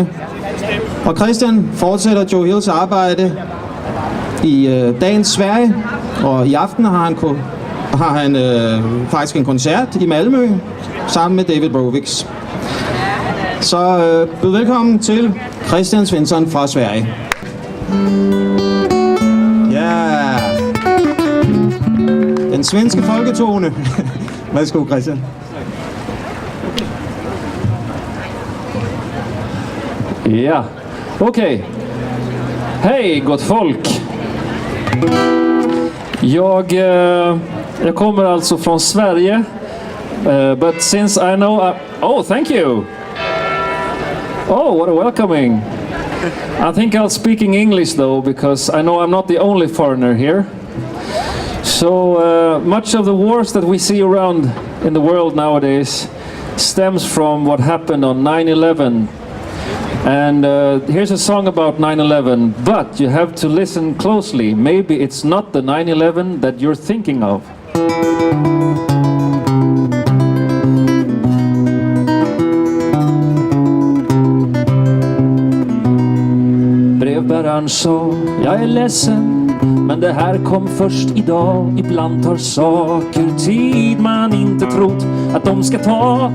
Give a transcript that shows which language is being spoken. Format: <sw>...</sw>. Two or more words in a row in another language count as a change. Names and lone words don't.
<da>Og Kristian fortsætter Joe Hills arbejde i dagens Sverige, og i aften har han faktisk en koncert i Malmø sammen med David Rovics. Så byd velkommen til Kristian Svensson fra Sverige. Ja, den svenske folketone. Værsgo, Kristian.</da> <sv>Ja, okej. Hej gott folk. Jag kommer alltså från Sverige.</sv> <en>But since I know... oh, thank you. Oh, what a welcoming. I think I'll speak in English though, because I know I'm not the only foreigner here. So much of the wars that we see around in the world nowadays stems from what happened on 9/11. And here's a song about 9/11, but you have to listen closely. Maybe it's not the 9/11 that you're thinking of.</en> <sv>Brevbäraren sa, jag är ledsen, men det här kom först idag. Ibland tar saker tid man inte trott att de ska ta.</sv>